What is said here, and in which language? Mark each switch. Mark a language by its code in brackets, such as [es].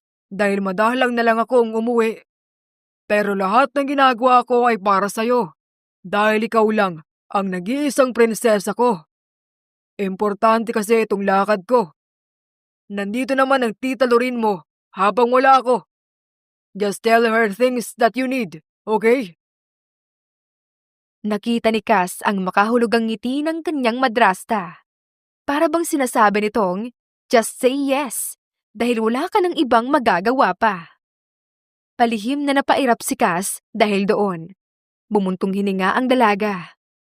[tl] Dahil madalang na lang akong umuwi. Pero lahat ng ginagawa ko ay para sa'yo. Dahil ikaw lang ang nag-iisang prinsesa ko. Importante kasi itong lakad ko. Nandito naman ang tita Lorraine mo habang wala ako. [en] Just tell her things that you need, okay? [tl] Nakita ni Cass ang makahulugang ngiti ng kanyang madrasta. Para bang sinasabi nitong, [en] just say yes, [tl] dahil wala ka ng ibang magagawa pa. Palihim na napairap si Cass dahil doon. Bumuntong hininga ang dalaga.